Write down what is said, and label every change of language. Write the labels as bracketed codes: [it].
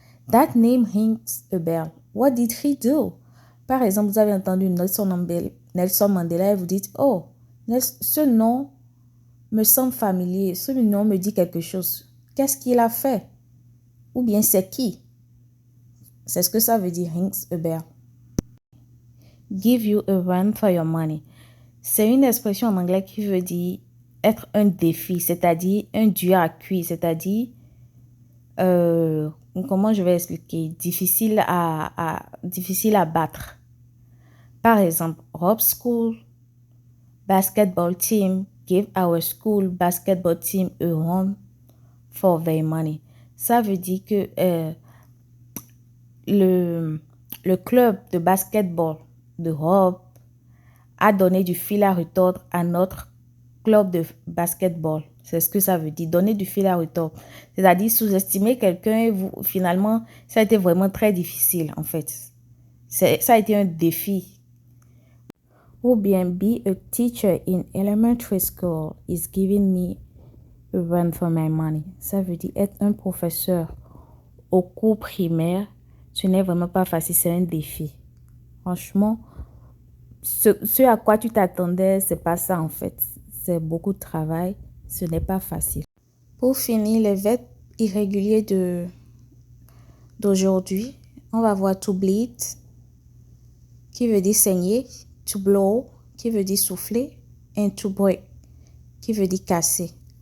[en] That name rings a bell. What did he do? [fr] Par exemple, vous avez entendu Nelson Mandela et vous dites, oh, ce nom me semble familier. Ce nom me dit quelque chose. Qu'est-ce qu'il a fait? Ou bien c'est qui? C'est ce que ça veut dire, [en] rings a bell. Give you a run for your money. [fr] C'est une expression en anglais qui veut dire être un défi, c'est-à-dire un dur à cuire, c'est-à-dire, comment je vais expliquer, difficile à battre. Par exemple, [en] Rob's school basketball team give our school basketball team a run for their money. [fr] Ça veut dire que le club de basketball de Rob a donné du fil à retordre à notre club de basketball. C'est ce que ça veut dire, donner du fil à retordre. C'est-à-dire sous-estimer quelqu'un et finalement, ça a été vraiment très difficile en fait. Ça a été un défi. Ou bien, [en] be a teacher in elementary school is giving me a run for my money. [fr] Ça veut dire être un professeur au cours primaire, ce n'est vraiment pas facile, c'est un défi. Franchement, ce à quoi tu t'attendais, c'est pas ça en fait. C'est beaucoup de travail, ce n'est pas facile. Pour finir, les verbes irréguliers d'aujourd'hui, on va voir [en] to bleed, [fr] qui veut dire saigner, [en] to blow, [fr] qui veut dire souffler, [en] and to break, [fr] qui veut dire casser.